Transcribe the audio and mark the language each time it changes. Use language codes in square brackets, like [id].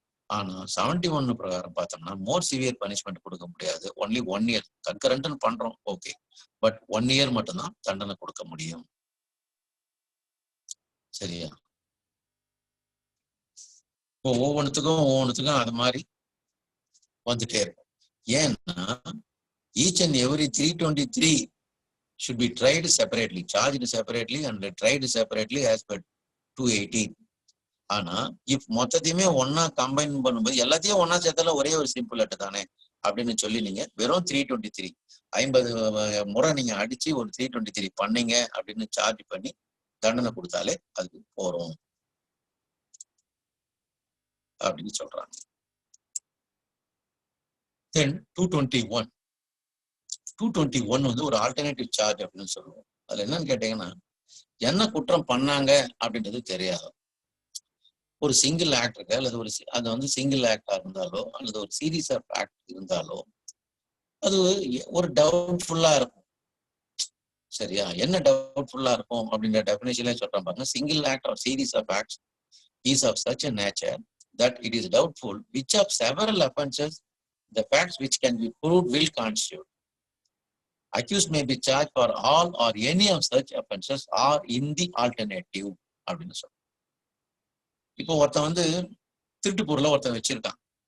[ta] ஆனா 71 பிரகாரம் பார்த்தோம்னா மோர் சிவியர் பனிஷ்மெண்ட் கொடுக்க முடியாது. ஒன்லி 1 இயர் கன்கரண்ட் பண்றோம், ஓகே. பட் 1 இயர் மட்டும்தான் தண்டனை கொடுக்க முடியும். சரியா? இப்போ ஒவ்வொன்றுத்துக்கும் அது மாதிரி வந்துட்டே இருக்கும். ஏன்னா [en] each and every 323 should be tried separately, charged separately and tried separately as per 218. [ta] ஆனா இப் மொத்தத்தையுமே ஒன்னா கம்பைன் பண்ணும்போது எல்லாத்தையும் ஒன்னா சேர்த்தால ஒரே ஒரு சிம்பிள் லெட்டர் தானே அப்படின்னு சொல்லி நீங்க வெறும் 323 50 முறை நீங்க அடிச்சு ஒரு 323 பண்ணீங்க அப்படின்னு சார்ஜ் பண்ணி தண்டனை கொடுத்தாலே அதுக்கு போறோம் அப்படின்னு சொல்றாங்க. தென் 221 வந்து ஒரு ஆல்டர்னேட்டிவ் சார்ஜ் அப்படின்னு சொல்லுவோம். அதுல என்னன்னு கேட்டீங்கன்னா, என்ன குற்றம் பண்ணாங்க அப்படின்றது தெரியாது. ஒரு சிங்கிள் ஆக்ட் இருக்கு அல்லது அது வந்து சிங்கிள் ஆக்டா இருந்தாலோ அல்லது ஒரு சீரீஸ் ஆஃப் ஆக்ட் இருந்தாலோ அது ஒரு டவுட்ஃபுல்லா இருக்கும். சரியா? என்ன டவுட்ஃபுல்லா இருக்கும் அப்படின்ற டெஃபினேஷன்ல சொல்றேன் பாருங்க. [en] Single act or series of acts is of such a nature that it is doubtful which of several offenses the facts which can be proved will constitute. Accused may be charged for all or any of such offenses or in the alternative [ta] அப்படின்னு சொல்றோம். இப்போ ஒருத்தன் வந்து திருட்டு பொருளை ஒருத்தன் வச்சிருக்கான்.